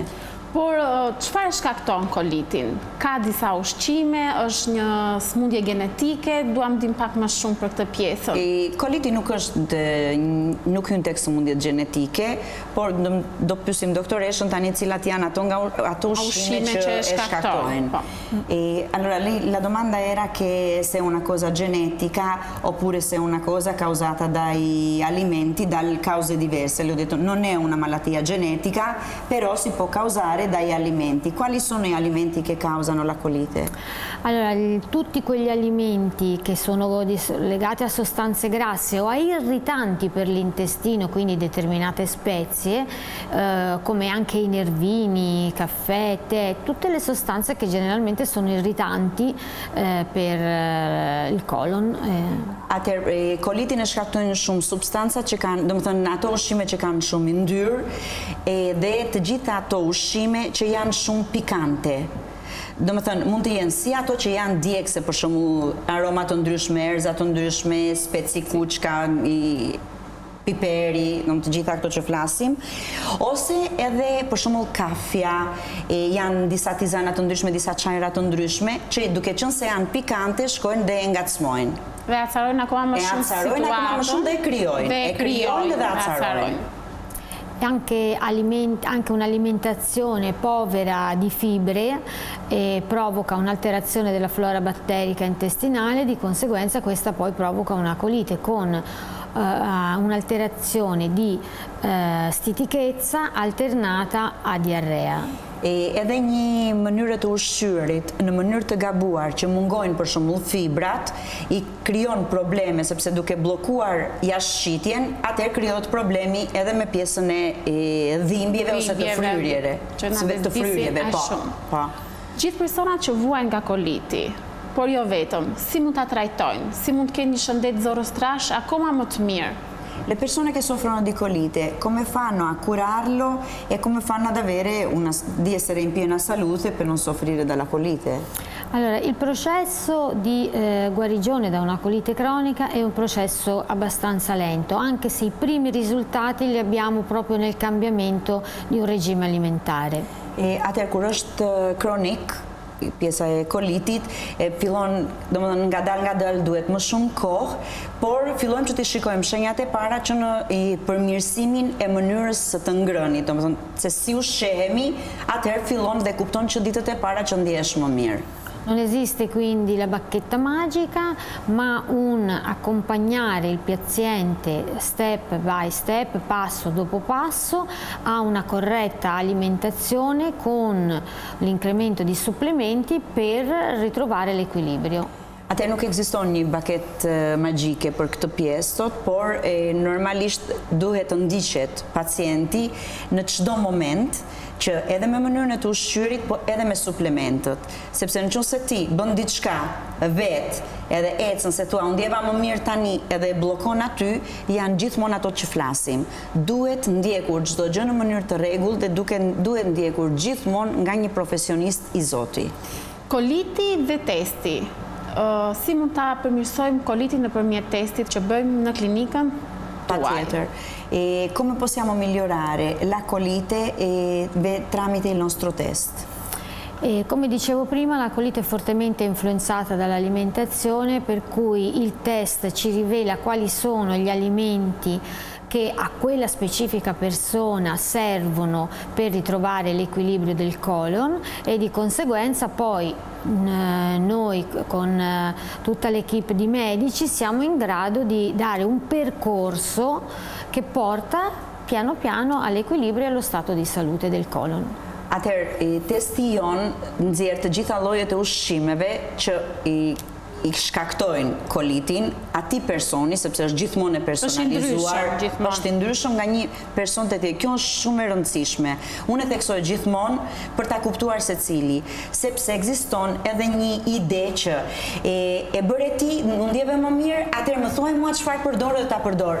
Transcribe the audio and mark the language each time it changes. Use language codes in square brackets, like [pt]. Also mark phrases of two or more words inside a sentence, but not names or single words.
[sq] Por çfarë shkakton kolitin? Ka disa ushqime, është një smundje genetike, duam dim pak më shumë për këtë pjesën. Koliti nuk hyn tek smundjet gjenetike, por do pyesim doktoreshën tani cilat janë ato ushqime që e shkaktojnë. [it] Allora, la domanda era che se è una cosa genetica oppure se è una cosa causata dai alimenti, dalle cause diverse. Le ho detto non è una malattia genetica, però si può causare dai alimenti. Quali sono gli alimenti che causano la colite? Allora, tutti quegli alimenti che sono legati a sostanze grasse o a irritanti per l'intestino, quindi determinate spezie, come anche i nervini, caffè, tè, tutte le sostanze che generalmente sono irritanti per il colon. [sq] Atëherë, kolitin e shkaktojnë shumë substanca që kanë, domethënë ato ushqime që kanë shumë yndyrë, dhe të gjitha ato ushqime që janë shumë pikante. Domethënë mund të jenë si ato që janë djegse, për shembull aroma të ndryshme, erza të ndryshme, speci kuçka, piperi, të gjitha këto që flasim, ose edhe për shembull kafja, janë disa tizana të ndryshme, disa çajra të ndryshme, që duke qenë se janë pikante, shkojnë dhe e ngacmojnë. Dhe acarojnë akoma më shumë situatën. Dhe krijojnë. E krijojnë dhe acarojnë. [it] Anche un'alimentazione povera di fibre provoca un'alterazione della flora batterica intestinale, di conseguenza questa poi provoca una colite con un'alterazione di stitichezza alternata a diarrea. [sq] Edhe një mënyrë të ushqyerit në mënyrë të gabuar që mungojnë për shembull fibrat i krijon probleme sepse duke bllokuar jashtëshitjen, atëherë krijohet problemi edhe me pjesën e dhimbjeve ose të fryrjeve. Të fryrjeve, po. Gjithë personat që vuajnë nga koliti, por jo vetëm, si mund ta trajtojnë? Si mund të kenë një shëndet zorostrash akoma më të mirë? [it] Le persone che soffrono di colite, come fanno a curarlo e come fanno ad avere di essere in piena salute per non soffrire dalla colite? Allora, il processo di guarigione da una colite cronica è un processo abbastanza lento, anche se i primi risultati li abbiamo proprio nel cambiamento di un regime alimentare. [sq] Atëherë kur është kronik, pjesa e kolitit, fillon, domethënë nga dalë duhet më shumë kohë, por fillojmë që të shikojmë shenjat e para që në përmirësimin e mënyrës së të ngrënit, domethënë se si ushqehemi, atëherë fillon dhe kupton që ditët e para që ndihesh më mirë. [it] Non esiste quindi la bacchetta magica, ma un accompagnare il paziente [en] step by step, [it] passo dopo passo, a una corretta alimentazione con l'incremento di supplementi per ritrovare l'equilibrio. [sq] Atëherë nuk ekziston një baketë magjike për këtë pjesë, por normalisht duhet të ndiqet pacienti në çdo moment që edhe me mënyrën e të ushqyerit, po edhe me suplementët. Sepse nëse ti bën diçka vetë, edhe ecën se thua, unë ndjeva më mirë tani edhe e bllokon aty, janë gjithmonë ato që flasim. Duhet ndjekur çdo gjë në mënyrë të rregullt dhe duhet ndjekur gjithmonë nga një profesionist i Zotit. Koliti dhe testi. Si mund ta përmirësojmë kolitin nëpërmjet testit që bëjmë në klinikën tuaj? [it] Come possiamo migliorare la colite tramite il nostro test? Come dicevo prima, la colite è fortemente influenzata dall'alimentazione, per cui il test ci rivela quali sono gli alimenti che a quella specifica persona servono per ritrovare l'equilibrio del colon e di conseguenza poi noi con tutta l'equipe di medici siamo in grado di dare un percorso che porta piano piano all'equilibrio e allo stato di salute del colon. [sq] Atëherë, testi jon nxjerr të gjitha llojet e ushqimeve që i shkaktojnë kolitin atij personi, sepse është gjithmonë e personalizuar, është i ndryshëm nga një person te tjetri. Kjo është shumë e rëndësishme. Unë e theksoj gjithmonë për ta kuptuar secili, sepse ekziston edhe një ide që e bëre ti, nuk ndjeve më mirë, atëherë më thuaj mua çfarë përdor dhe ta përdor.